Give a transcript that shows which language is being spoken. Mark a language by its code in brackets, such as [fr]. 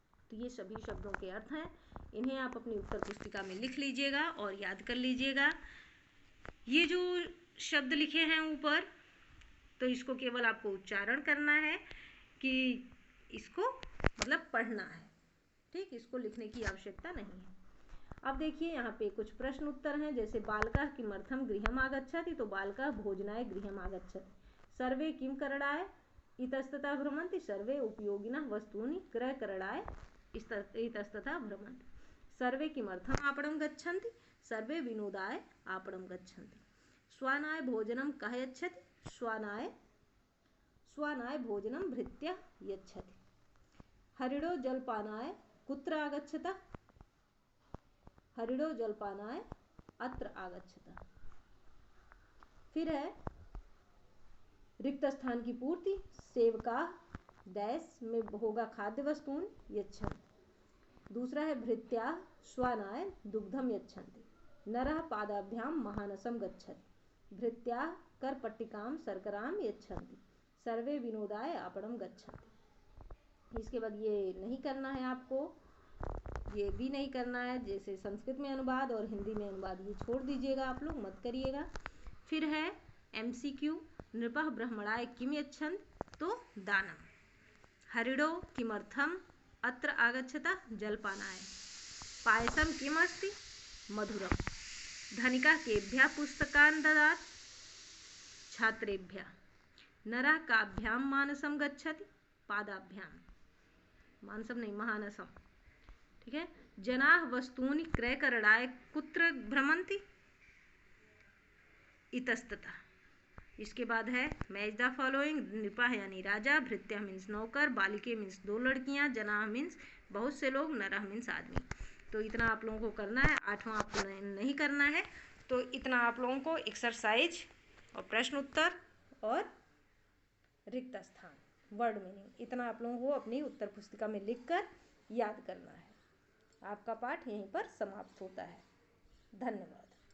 [hi] तो ये सभी शब्दों के अर्थ हैं, इन्हें आप अपनी उत्तर पुस्तिका में लिख लीजिएगा और याद कर लीजिएगा। ये जो शब्द लिखे हैं ऊपर, तो इसको केवल आपको उच्चारण करना है कि इसको मतलब पढ़ना है, ठीक, इसको लिखने की आवश्यकता नहीं है। अब देखिए यहाँ पे कुछ प्रश्न उत्तर हैं। [sa] जैसे बालकः किमर्थं गृहम् आगच्छति, तो बालकः भोजनाय गृहम् आगच्छति। सर्वे किं करणाय इतस्ततः भ्रमन्ति, सर्वे उपयोगिनः वस्तूनि क्रयकरणाय इतस्ततः भ्रमन्ति। सर्वे किमर्थम् आपणं गच्छन्ति, सर्वे विनोदाय आपणं गच्छन्ति। श्वानाय भोजनं कः यच्छति, श्वानाय भोजनं भृत्यः यच्छति। हरिणो जलपानाय कुत्र आगच्छतः, हरिणो जलपानाय अत्र आगच्छतः। [hi] फिर है रिक्त स्थान की पूर्ति, सेवकाः डैश में होगा [sa] खाद्य वस्तून यच्छन्ति। [hi] दूसरा है [sa] भृत्याः श्वानाय दुग्धम यच्छन्ति। नरः पादाभ्याम महानसम गच्छति। भृत्याः करपट्टिकां शर्करां यच्छन्ति। सर्वे विनोदाय आपणम गच्छन्ति। [hi] इसके बाद ये नहीं करना है आपको, ये भी नहीं करना है, जैसे संस्कृत में अनुवाद और हिंदी में अनुवाद ये छोड़ दीजिएगा, आप लोग मत करिएगा। फिर है [sa] MCQ, नृपः ब्रह्मणाय किम यच्छन्ति, तो दानम। हरिणो किमर्थम अत्र आगच्छतः जलपानाय। पायसम किमस्ति, मधुरम। धनिकः केभ्यः पुस्तकान् ददाति, छात्रेभ्यः। नरः काभ्यां मानसं गच्छति, पादाभ्याम। [hi] मानसम नहीं, महानसम, ठीक है। [sa] जनाः वस्तूनि क्रयकरणाय कुत्र भ्रमन्ति, इतस्ततः। [hi] इसके बाद है मैच द फॉलोइंग। नृपः यानी राजा, भृत्या मीन्स नौकर, बालिके मीन्स 2 लड़कियां, जनाः मीन्स बहुत से लोग, नरः मीन्स आदमी। तो इतना आप लोगों को करना है, 8वां आपको नहीं करना है। तो इतना आप लोगों को एक्सरसाइज और प्रश्न उत्तर और रिक्त स्थान, वर्ड मीनिंग, इतना आप लोगों को अपनी उत्तर पुस्तिका में लिखकर याद करना है। आपका पाठ यहीं पर समाप्त होता है। धन्यवाद।